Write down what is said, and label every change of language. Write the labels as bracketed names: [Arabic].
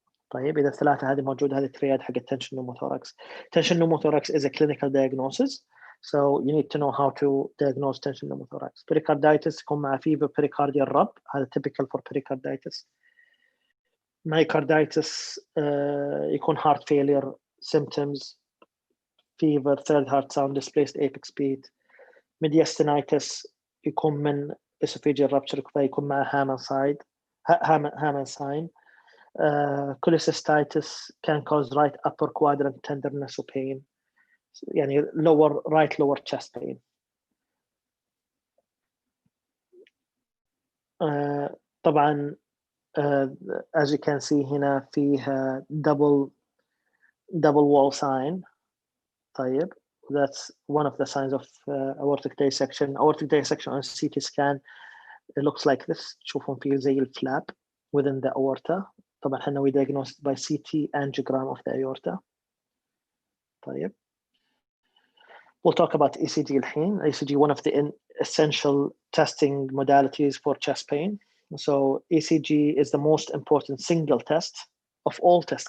[Arabic] طيب إذا الثلاثة هذه موجودة، هذه الترياد حق tension pneumothorax. [English] Tension pneumothorax is a clinical diagnosis, so you need to know how to diagnose tension pneumothorax. Pericarditis يكون مع fever, pericardial rub، هذا typical for pericarditis. Myocarditis يكون heart failure symptoms, fever, third heart sound, displaced apex beat. Mediastinitis يكون من esophageal rupture فيكون مع Hammond sign. Cholecystitis can cause right upper quadrant tenderness or pain, يعني right lower chest pain. طبعا as you can see [Arabic] هنا فيها [English] double wall sign. طيب, that's one of the signs of aortic dissection. Aortic dissection on CT scan, it looks like this. [Arabic] تشوفون فيه زي الفلاب within the aorta. طبعا احنا [English] we diagnosed by CT angiogram of the aorta. طيب, we'll talk about ECG الحين. ECG, one of the essential testing modalities for chest pain. So ECG is the most important single test of all tests.